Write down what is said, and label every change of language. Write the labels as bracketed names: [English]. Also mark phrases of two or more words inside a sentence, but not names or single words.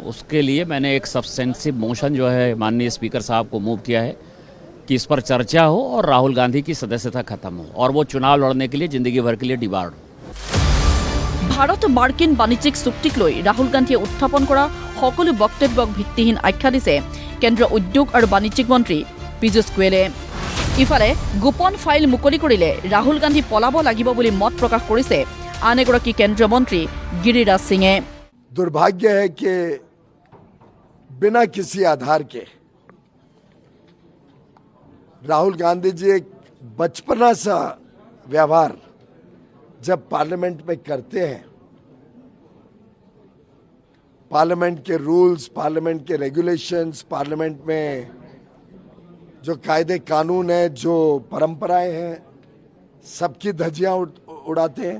[Hindi] उसके लिए मैंने एक सब्सटेंसिव मोशन जो है माननीय स्पीकर साहब को मूव किया है कि इस पर चर्चा हो और राहुल गांधी की सदस्यता खत्म हो और वो चुनाव लड़ने के लिए जिंदगी भर के लिए डिबार्ड हो। [Assamese] ভাৰত মাৰ্কিন বাণিজ্যিক চুক্তিক লৈ राहुल गांधीয়ে উত্থাপন কৰা সকলো বক্তব্যক ভিত্তিহীন আখ্যা দিছে কেন্দ্ৰীয় উদ্যোগ আৰু বাণিজ্যিক মন্ত্ৰী পীযুষ গোয়েলে। ইফালে গোপন ফাইল মুকলি কৰিলে ৰাহুল গান্ধী পলাব লাগিব বুলি মত প্ৰকাশ কৰিছে আন এগৰাকী কেন্দ্ৰীয় মন্ত্ৰী গিৰিৰাজ সিঙে। [Hindi] दुर्भाग्य है कि बिना किसी आधार के राहुल गांधी जी एक बचपना सा व्यवहार जब पार्लियामेंट में करते हैं, पार्लियामेंट के रूल्स, पार्लियामेंट के रेगुलेशंस, पार्लियामेंट में जो कायदे कानून है, जो परंपराएं हैं, सबकी धज्जियां उड़ाते हैं।